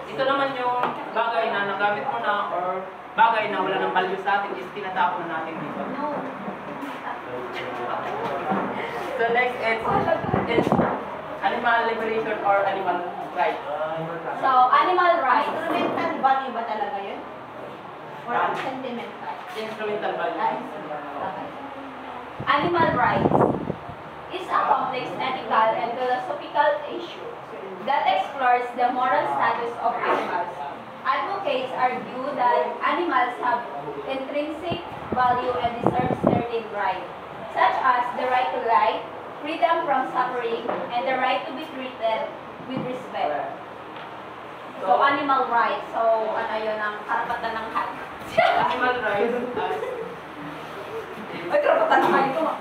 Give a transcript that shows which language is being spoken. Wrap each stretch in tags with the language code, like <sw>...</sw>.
<tl>Ito naman yung bagay na nagamit mo na or bagay na wala ng value sa atin is tinatapon na natin dito. No.</tl> <en>So next is animal liberation or animal rights. So, animal rights. Instrumental value</en> <tl>ba talaga yun?</tl> <en>Or sentimental? Instrumental value. Animal rights is a complex ethical and philosophical issue that explores the moral status of animals. Advocates argue that animals have intrinsic value and deserve certain rights, such as the right to life, freedom from suffering, and the right to be treated with respect. So, animal rights.</en> <tl>So, ano yun ang karapatan ng hayop?</tl> <en>Animal rights as</en> <tl>Ay, karapatan ng hayop ko.</tl>